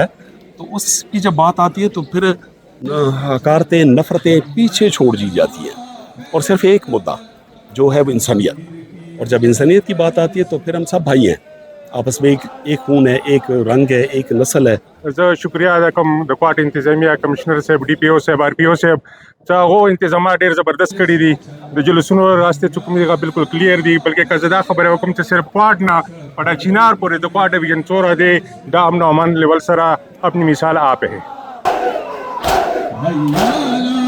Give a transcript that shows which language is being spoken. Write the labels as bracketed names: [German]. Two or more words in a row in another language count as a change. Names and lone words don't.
[Urdu] تو اس کی جب بات آتی ہے تو پھر حکارتیں، نفرتیں پیچھے چھوڑ دی جاتی ہیں، اور صرف ایک مدعا جو ہے وہ انسانیت، اور جب انسانیت کی بات آتی ہے تو پھر ہم سب بھائی ہیں، آپس میں ایک خون ہے، ایک رنگ ہے، ایک نسل ہے۔ [Pashto] شکریہ ادا کوم د کوټ انتظامیہ کمشنر صاحب، ڈی پی او صاحب، آر پی او صاحب چې هغه انتظامات ډېر زبردست کړي دي د جلوسونو راسته چې کوم دی بالکل کلیر دي بلکې که زه دا خبره وکړم چې صرف کوهاټ نه پټه چینار پورې د کوهاټ ډویژن 14 دی دا امن و امان لیول سره [Urdu] اپنی مثال آپ ہے.